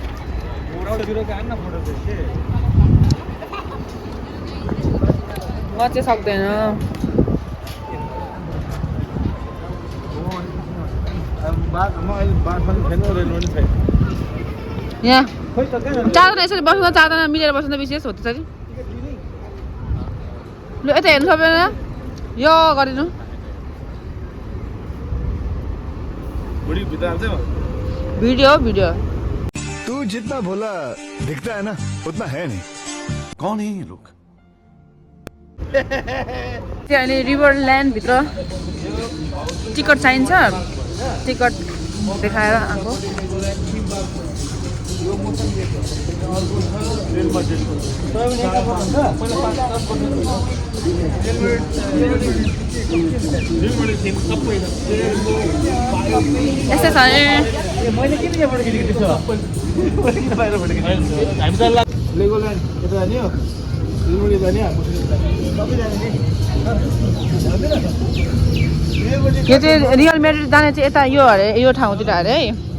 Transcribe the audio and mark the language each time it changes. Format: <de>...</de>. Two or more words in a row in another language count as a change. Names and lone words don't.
<ne>म चाहिँ सक्दैन यहाँ चारजना यसरी बस्नु चारजना मिलेर बस्नु विशेष हो त्यसरी लु यता हेर्नु सबैजना यो गरिदिनु भिडियो</ne> <hi>तू जितना भोला दिखता है ना उतना है नहीं कौन है ये लोग</hi> <ne>अहिले रिभरल्यान्डभित्र टिकट चाहिन्छ टिकट देखाएर आएको यस्तै छ यो चाहिँ रियल मेड्रिड जाने चाहिँ यता यो अरे यो ठाउँतिर अरे है</ne>